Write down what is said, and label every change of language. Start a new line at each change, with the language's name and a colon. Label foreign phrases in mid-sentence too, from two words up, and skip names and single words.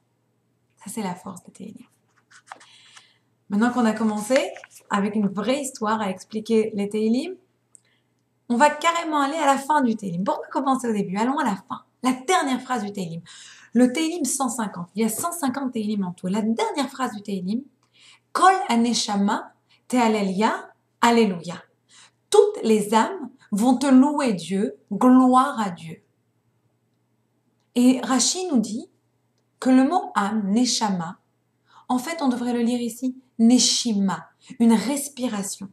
French: Ça, c'est la force des Tehillim. Maintenant qu'on a commencé avec une vraie histoire à expliquer les Tehillim, on va carrément aller à la fin du Tehillim. Pourquoi commencer au début? Allons à la fin. La dernière phrase du Tehillim. Le Tehillim 150. Il y a 150 Tehillim en tout. La dernière phrase du Tehillim.
Hebrew: כל הנשמה תהלל יה,
French: alléluia. Toutes les âmes vont te louer Dieu, gloire à Dieu. Et Rashi nous dit que le mot âme, neshama, en fait, on devrait le lire ici, neshima, une respiration.